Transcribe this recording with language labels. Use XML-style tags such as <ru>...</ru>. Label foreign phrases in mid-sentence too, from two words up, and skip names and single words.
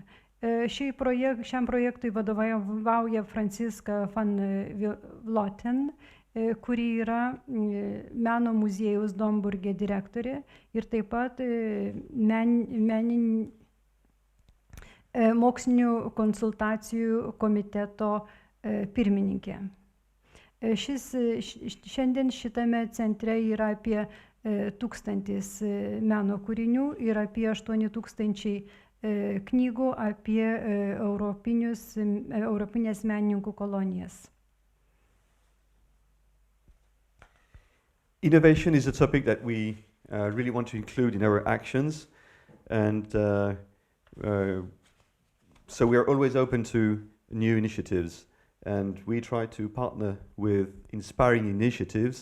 <lt>Šiam projektui vadovauja Franciska van Vloten, kuri yra meno muziejaus Domburge direktorė ir taip pat mokslinių konsultacijų komiteto pirmininkė. Šiandien šitame centre yra apie 1000 meno kūrinių ir apie 8000 knygų apie europinės menininkų kolonijas.</lt> <en>Innovation is a topic that we really want to include in our actions, and so we are always open to new initiatives, and we try to partner with inspiring initiatives.</en>